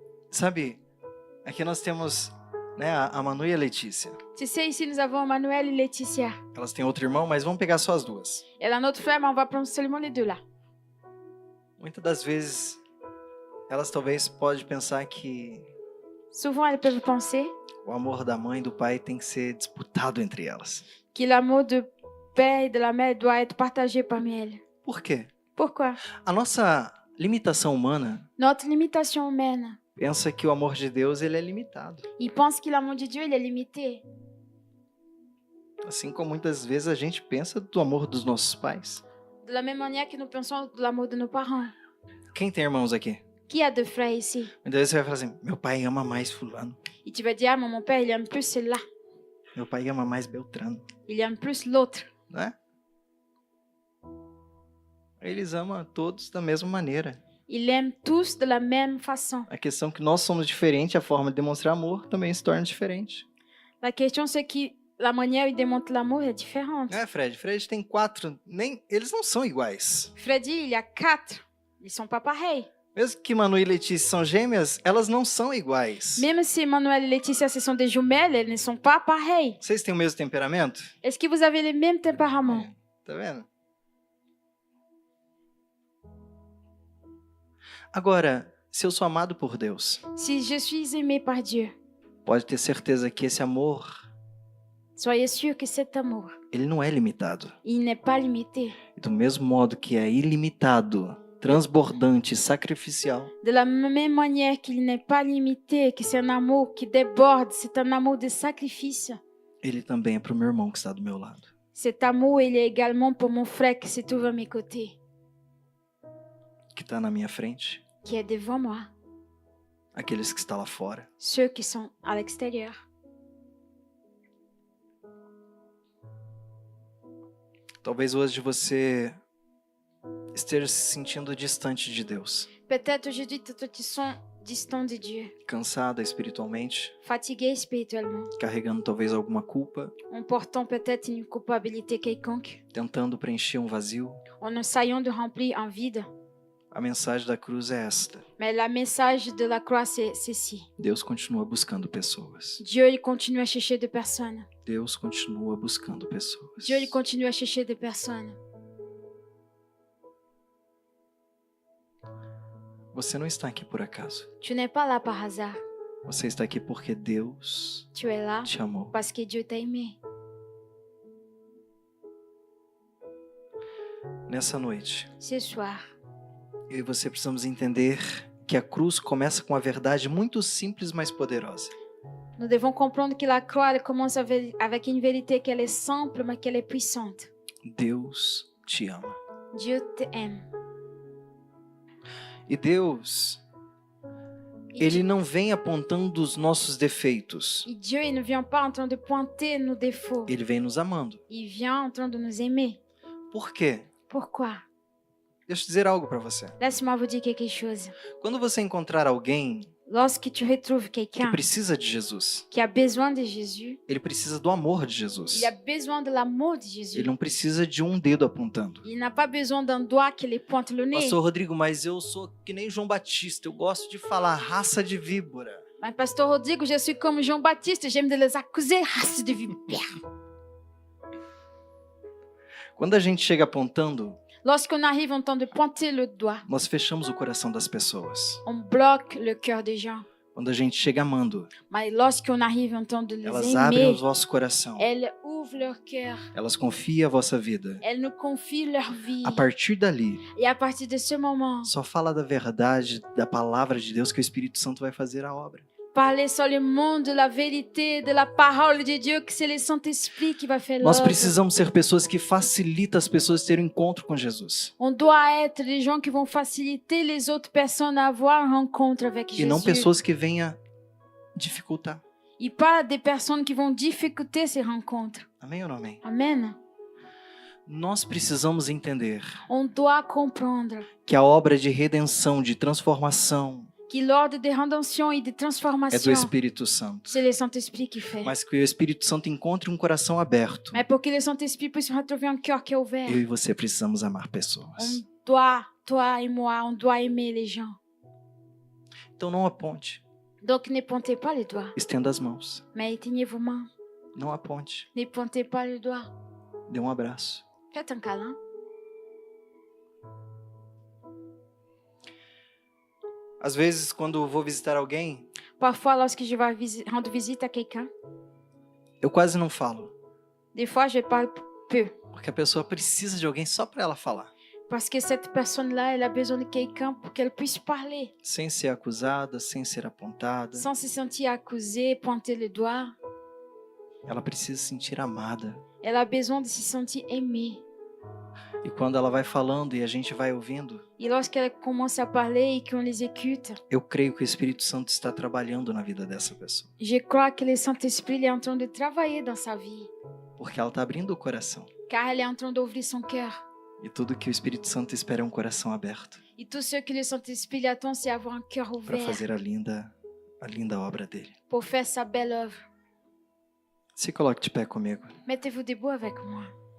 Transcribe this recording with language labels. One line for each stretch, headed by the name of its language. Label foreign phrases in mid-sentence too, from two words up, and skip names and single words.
Portuguese: Sabe, aqui nós temos, né, a Manu e a Letícia.
French: Tu sais, ici, nous avons Manuel et Laetitia.
Portuguese: Elas têm outro irmão, mas vamos pegar só as duas.
French: Elle a un autre frère, mais on va prendre seulement les deux là.
Portuguese: Muitas das vezes, elas talvez podem pensar que
French: Souvent, elles peuvent penser
Portuguese: o amor da mãe e do pai tem que ser disputado entre elas.
French: que l'amour du père et de la mère doit être partagé parmi elles.
Portuguese: Por quê?
French: Pourquoi?
Portuguese: A nossa limitação humana
French: Notre limitation humaine.
Portuguese: pensa que o amor de Deus ele é limitado.
French: Ils pensent que l'amour de Dieu, il est limité.
Portuguese: Assim como muitas vezes a gente pensa do amor dos nossos pais.
French: De la même manière que nous pensons de l'amour de nos parents.
Portuguese: Quem tem irmãos aqui?
French: Qui a deux frères ici?
Portuguese: Muitas vezes você vai falar assim, meu pai ama mais fulano.
French: Et tu vas dire, ah, mais mon père, il aime plus celui-là.
Portuguese: Meu pai ama mais Beltrano.
French: Il aime plus l'autre.
Portuguese: Né? Eles amam todos da mesma maneira.
French: Ils l'aiment tous de la même façon.
Portuguese: A questão é que nós somos diferentes, a forma de demonstrar amor também se torna diferente.
French: La question, c'est que la manière où ils démontrent l'amour est différente.
Portuguese: É, Fred? Fred tem 4, eles não são iguais.
French: Freddy, il y a 4. Ils sont pas pareils.
Portuguese: Mesmo que Manu e Letícia são gêmeas, elas não são iguais.
French: Même si Manuel et Laetitia, ce sont des jumelles, elles ne sont pas pareilles.
Portuguese: Vocês têm o mesmo temperamento?
French: Est-ce que vous avez les mêmes tempéraments?
Portuguese: Tá vendo? Agora, se eu sou amado por Deus,
French: Si je suis aimé par Dieu,
Portuguese: pode ter certeza que esse amor,
French: soyez sûr que cet amour,
Portuguese: ele não é limitado.
French: il n'est pas limité.
Portuguese: E do mesmo modo que é ilimitado, transbordante, sacrificial,
French: De la même manière qu'il n'est pas limité, que c'est un amour qui déborde, c'est un amour de sacrifice.
Portuguese: ele também é para o meu irmão que está do meu lado.
French: Cet amour, il est également pour mon frère qui se trouve à mes côtés,
Portuguese: Que está na minha frente,
French: qui est devant moi,
Portuguese: aqueles que estão lá fora.
French: ceux qui sont à l'extérieur.
Portuguese: Talvez hoje você esteja se sentindo distante de Deus,
French: Peut-être aujourd'hui, tu te sens distant de Dieu,
Portuguese: cansada espiritualmente,
French: fatigué spirituellement,
Portuguese: carregando talvez alguma culpa,
French: en portant peut-être une culpabilité quelconque,
Portuguese: tentando preencher um vazio.
French: en essayant de remplir un vide.
Portuguese: A mensagem da cruz é esta:
French: Mais le message de la croix, c'est ceci.
Portuguese: Deus continua buscando pessoas.
French: Dieu, il continue à chercher des personnes.
Portuguese: Deus continua buscando pessoas.
French: Dieu, il continue à chercher des personnes.
Portuguese: Você não está aqui por acaso.
French: Tu n'es pas là par hasard.
Portuguese: Você está aqui porque Deus
French: Tu es là
Portuguese: te amou.
French: parce que Dieu t'a aimé.
Portuguese: Nessa noite,
French: Ce soir,
Portuguese: eu e você precisamos entender que a cruz começa com uma verdade muito simples, mas poderosa.
French: nous devons comprendre que la croix, elle commence avec une vérité qu'elle est simple, mais qu'elle est puissante.
Portuguese: Deus te ama.
French: Dieu t'aime.
Portuguese: E Deus, Ele não vem apontando os nossos defeitos.
French: Et Dieu, il ne vient pas en train de pointer nos défauts.
Portuguese: Ele vem nos amando.
French: Il vient en train de nous aimer.
Portuguese: Por quê?
French: Pourquoi?
Portuguese: Deixa eu dizer algo para você.
French: Laisse-moi vous dire quelque chose.
Portuguese: Quando você encontrar alguém
French: Lorsque tu retrouves
Portuguese: que
French: quelqu'un
Portuguese: precisa de Jesus,
French: qui a besoin de Jésus,
Portuguese: ele precisa do amor de Jesus.
French: il a besoin de l'amour de Jésus.
Portuguese: Ele não precisa de um dedo apontando.
French: Il n'a pas besoin d'un doigt qui lui pointe le nez.
Portuguese: Pastor Rodrigo, mas eu sou que nem João Batista. Eu gosto de falar raça de víbora.
French: Mais Pasteur Rodrigue, je suis comme Jean-Baptiste, j'aime de les accuser, race de vipère.
Portuguese: Quando a gente chega apontando,
French: Lorsqu'on arrive en train de pointer le doigt,
Portuguese: nós fechamos o coração das pessoas.
French: on bloque le cœur des gens.
Portuguese: Quando a gente chega amando,
French: Mais lorsqu'on arrive en train de les
Portuguese: elas abrem
French: aimer,
Portuguese: o vosso coração.
French: elles ouvrent leur cœur,
Portuguese: Elas confiam a vossa vida.
French: elles nous confient leur vie.
Portuguese: A partir dali,
French: Et à partir de ce moment,
Portuguese: só fala da verdade, da palavra de Deus que o Espírito Santo vai fazer a obra.
French: parler seulement de la vérité, de la parole de Dieu, que c'est le Saint-Esprit qui va faire
Portuguese: Nós
French: l'œuvre.
Portuguese: precisamos ser pessoas que facilitam as pessoas terem um encontro com Jesus.
French: On doit être des gens qui vont faciliter les autres personnes à avoir une rencontre avec
Portuguese: E não
French: Jésus.
Portuguese: pessoas que venham dificultar.
French: Et pas des personnes qui vont difficulter ces rencontres.
Portuguese: Amém ou não amém?
French: Amen.
Portuguese: Nós precisamos entender
French: On doit comprendre
Portuguese: que a obra de redenção, de transformação,
French: que l'ordre de rédemption et de
Portuguese: é do
French: transformation,
Portuguese: Espírito Santo.
French: c'est le Saint-Esprit qui fait.
Portuguese: Mas que o Espírito Santo encontre um coração aberto.
French: Mais pour que le Saint-Esprit puisse retrouver un cœur qui est ouvert,
Portuguese: Eu e você precisamos amar pessoas.
French: on doit, toi et moi, on doit aimer les gens.
Portuguese: Então não aponte.
French: Donc ne pointez pas les doigts,
Portuguese: Estenda as mãos.
French: mais éteignez vos mains.
Portuguese: Não aponte.
French: Ne pointez pas les doigts.
Portuguese: Dê um abraço.
French: Faites un câlin.
Portuguese: Às vezes, quando vou visitar alguém,
French: Parfois, lorsque je vais rendre visite à quelqu'un,
Portuguese: eu quase não falo.
French: des fois, je parle peu.
Portuguese: Porque a pessoa precisa de alguém só para ela falar.
French: Parce que cette personne-là, elle a besoin de quelqu'un pour qu'elle puisse parler,
Portuguese: Sem ser acusada, sem ser apontada.
French: sans se sentir accusée, pointer le doigt.
Portuguese: Ela precisa se sentir amada.
French: Elle a besoin de se sentir aimée.
Portuguese: E quando ela vai falando e a gente vai ouvindo,
French: Et lorsqu'elle commence à parler et qu'on les écoute,
Portuguese: eu creio que o Espírito Santo está trabalhando na vida dessa pessoa.
French: je crois que le Saint-Esprit il est en train de travailler dans sa vie,
Portuguese: Porque ela está abrindo o coração.
French: car elle est en train d'ouvrir son cœur.
Portuguese: E tudo que o Espírito Santo espera é um coração aberto
French: Et tout ce que le Saint-Esprit attend, c'est avoir un cœur
Portuguese: para
French: ouvert
Portuguese: fazer a linda obra dele.
French: pour faire sa belle œuvre.
Portuguese: Se coloque de pé comigo.
French: Mettez-vous debout avec moi.